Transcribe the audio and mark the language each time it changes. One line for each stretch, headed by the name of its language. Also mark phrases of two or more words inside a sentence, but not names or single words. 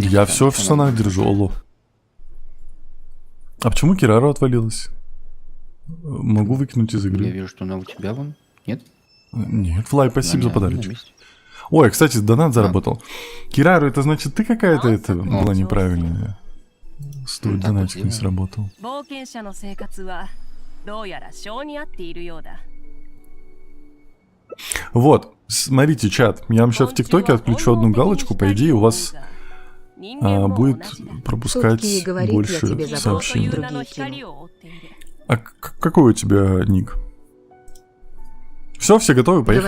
Russian: я все в штанах держу, алло. А почему Кирару отвалилась? Могу выкинуть из игры. Я вижу, что она у тебя вон. Нет? Нет, Флай, спасибо за подарочек. Ой, кстати, донат заработал. Кирару, это значит, ты какая-то была неправильная? Стоит Ну, так вот донатик не делаем. сработал.
Japanese: 冒険者の生活はどうやら性に合っているようだ。
Russian: Вот, смотрите, чат. Я вам сейчас в ТикТоке отключу одну галочку. По идее, у вас будет пропускать Шутки и говорит, я больше тебе за сообщений. другие кину. А какой у тебя ник? Все готовы? Поехали.